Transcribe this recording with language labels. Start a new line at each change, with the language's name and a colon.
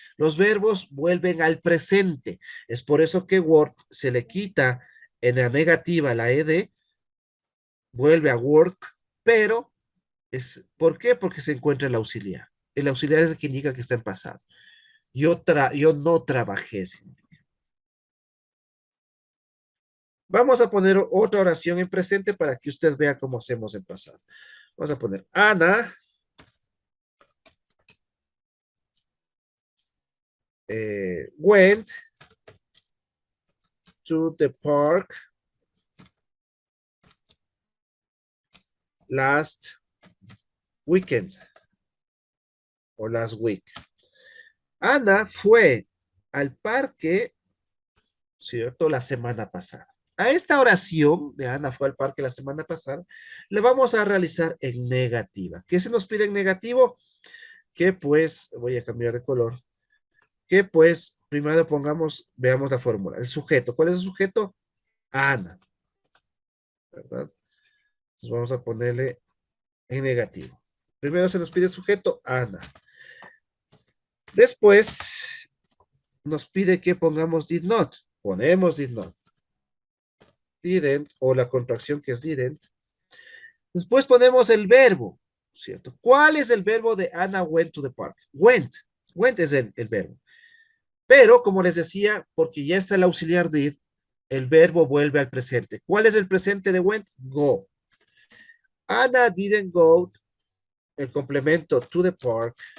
Spanish: Los verbos vuelven al presente. Es por eso que Word se le quita en la negativa la ed, vuelve a work, pero ¿por qué? Porque se encuentra el auxiliar. El auxiliar es el que indica que está en pasado. Yo no trabajé. Vamos a poner otra oración en presente para que usted vea cómo hacemos en pasado. Vamos a poner
English: Ana went to the park last weekend
Spanish: o
English: last week.
Spanish: Ana fue al parque, ¿cierto? La semana pasada. A esta oración de Ana fue al parque la semana pasada, le vamos a realizar en negativa. ¿Qué se nos pide en negativo? Que pues, voy a cambiar de color, que pues primero pongamos, veamos la fórmula. El sujeto, ¿cuál es el sujeto? Ana, ¿verdad? Entonces vamos a ponerle en negativo. Primero se nos pide el sujeto, Ana. Después nos pide que pongamos
English: did not.
Spanish: Ponemos did not. Didn't, o la contracción que es didn't. Después ponemos el verbo, ¿cierto? ¿Cuál es el verbo de
English: Anna went to the park?
Spanish: Went. Went es el verbo. Pero, como les decía, porque ya está el auxiliar did, el verbo vuelve al presente. ¿Cuál es el presente de went? Go.
English: Anna didn't go,
Spanish: el complemento
English: to the park.